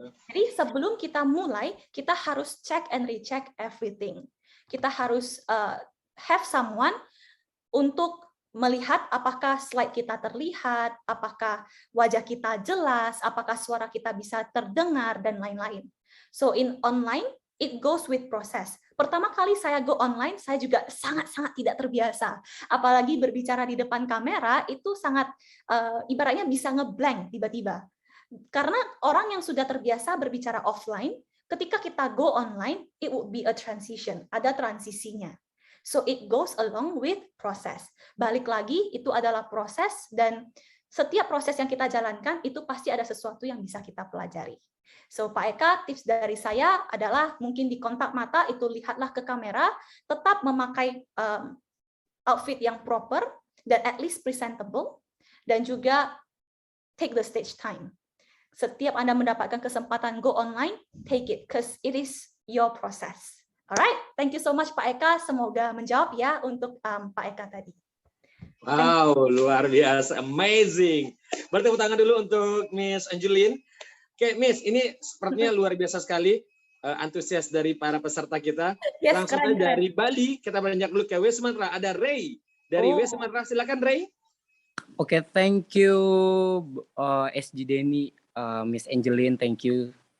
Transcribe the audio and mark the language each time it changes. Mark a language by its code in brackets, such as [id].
[id] Jadi sebelum kita mulai, kita harus [en] check and recheck everything. [id] Kita harus [en] have someone [id] untuk melihat apakah slide kita terlihat, apakah wajah kita jelas, apakah suara kita bisa terdengar, dan lain-lain. [en] So in online, it goes with process. [id] Pertama kali saya go online, saya juga sangat-sangat tidak terbiasa. Apalagi berbicara di depan kamera, itu sangat, ibaratnya bisa ngeblank tiba-tiba. Karena orang yang sudah terbiasa berbicara offline, ketika kita go online, [en] it would be a transition, [id] ada transisinya. [en] So it goes along with process. [id] Balik lagi, itu adalah proses, dan setiap proses yang kita jalankan, itu pasti ada sesuatu yang bisa kita pelajari. So Pak Eka, tips dari saya adalah mungkin di kontak mata itu lihatlah ke kamera, tetap memakai outfit yang proper dan [en] at least presentable, [id] dan juga [en] take the stage time. [id] Setiap Anda mendapatkan kesempatan [en] go online, take it because it is your process. Alright, thank you so much Pak Eka. [id] Semoga menjawab ya untuk Pak Eka tadi. Wow, luar biasa, amazing. Bertepuk tangan dulu untuk Miss Angeline. Oke, Miss, ini sepertinya luar biasa sekali antusias dari para peserta kita. [en] Yes, [id] langsung aja dari Bali, kita beranjak dulu ke West Sumatra. Ada Ray dari West Sumatra. Silakan Ray. [en] Oke, thank you SG Denny, Miss Angeline, thank you.